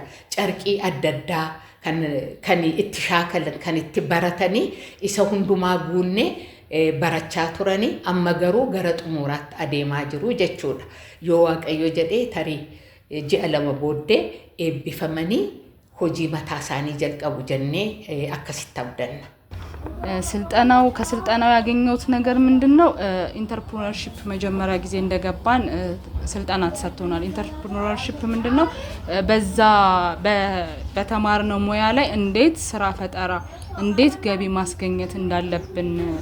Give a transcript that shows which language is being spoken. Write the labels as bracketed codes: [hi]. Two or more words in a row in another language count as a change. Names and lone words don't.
[om] Carqii adda addaa kan itti shaakalan kan itti baratanii isa hundumaa guunne barachaa turani amma garuu gara xumuraatti adeemaa jiru jechuudha. Yoo Waaqayyo jedhee tarii ji'a lama booddee eebbifamanii hojii mataa isaanii jalqabu jennee akkasitti abdanna. [am] ስልጠናው ከስልጠናው ያገኘሁት ነገር ምንድነው? ኢንተርፕረነርሺፕ መጀመሪያ ጊዜ እንደገባን ስልጠና ተሰጥቶናል። ኢንተርፕረነርሺፕ ምንድነው? በዛ በተማርነው ሙያ ላይ እንዴት ስራ ፈጠራ እንዴት ገቢ ማስገኘት እንዳለብን